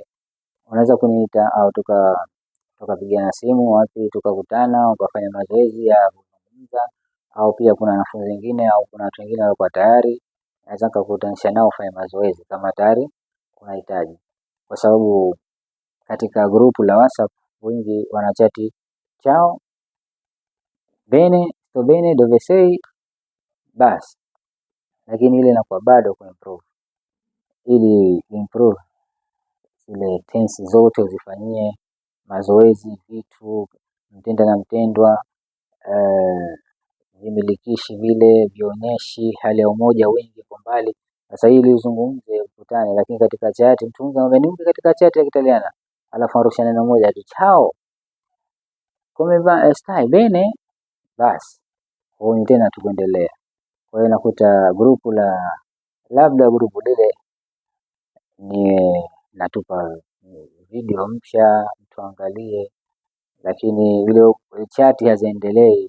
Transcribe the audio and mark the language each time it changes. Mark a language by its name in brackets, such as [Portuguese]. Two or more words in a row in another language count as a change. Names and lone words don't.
[Swahili] Unaweza kuniita au tukapigana simu wapi, tukakutana ukafanya mazoezi ya kuzungumza, au pia kuna wanafunzi wengine au kuna watu wengine walikuwa tayari, naweza nikakutanisha nao ufanye mazoezi kama tayari unahitaji, kwa sababu katika grupu la WhatsApp wengi wanachati [Italian] chao bene sto bene dove sei [Swahili] basi, lakini ile inakuwa bado kuimprove. Ili improve zile tensi zote uzifanyie mazoezi, vitu mtenda na mtendwa, vimilikishi vile vionyeshi, hali ya umoja, wingi kwa mbali. Sasa hili uzungumze ukutane, lakini katika chati mtu niunge katika chati ya Kitaliana alafu arusha neno moja tu [Italian] chao come va stai bene [Swahili] basi, huoni tena tukuendelea. Kwa hiyo nakuta grupu labda grupu lile ni natupa video mpya mtu angalie, lakini ile chati haziendelei.